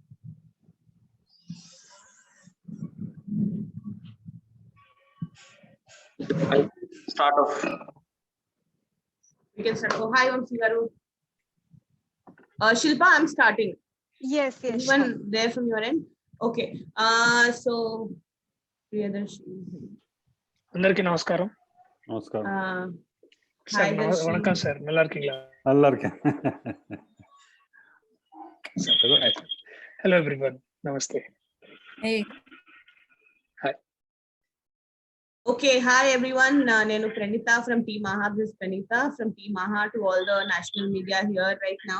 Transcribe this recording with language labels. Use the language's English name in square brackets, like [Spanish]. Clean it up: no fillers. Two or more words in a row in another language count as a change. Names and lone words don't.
[English] Start off. We can start. Oh, hi, Om Sigaru. Shilpa, I'm starting. Yes. Anyone there from your end? Okay. So [Telugu] అందరికీ నమస్కారం. [Tamil] வணக்கம் சார், நல்லா இருக்கீங்களா? நல்லா இருக்கேன். [English] Hello everyone. Namaste. Hey. Hi. Okay, hi everyone. Nenu Pranita from Team Maha. This is Pranita from Team Maha to all the national media here right now.